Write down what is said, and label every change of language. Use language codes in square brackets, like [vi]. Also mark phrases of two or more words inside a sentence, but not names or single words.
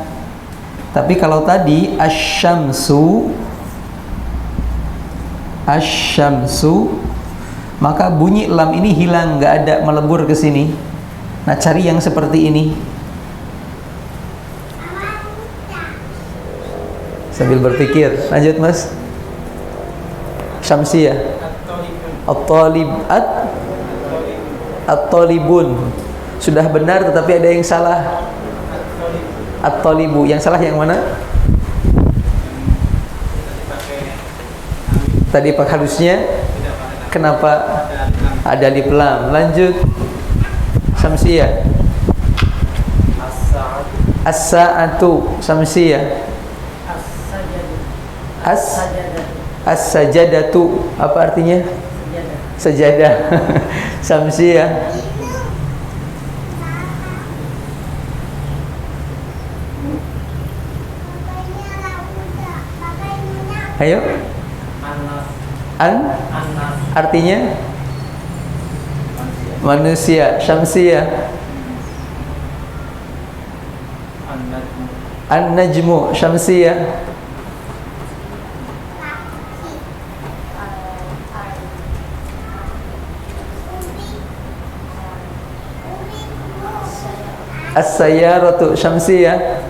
[id] Tapi kalau tadi asy-syamsu, maka bunyi lam ini hilang, nggak ada, melebur ke sini. Nah, cari yang seperti ini. Sambil berpikir. Lanjut Mas. Syamsiyah. [ar] الطالب الطالبون. [id] Sudah benar tetapi ada yang salah. At-talibu. Yang salah yang mana? Tadi pak harusnya kenapa ada alif lam? Lanjut. Syamsiyah. As-sa'atu. Syamsiyah. As-sajadatu. Apa artinya? Sajadah. Syamsiyah. Ayo. Artinya manusia. Syamsiyah. An-najmu. Syamsiyah. As-sayyaratu. Syamsiyah.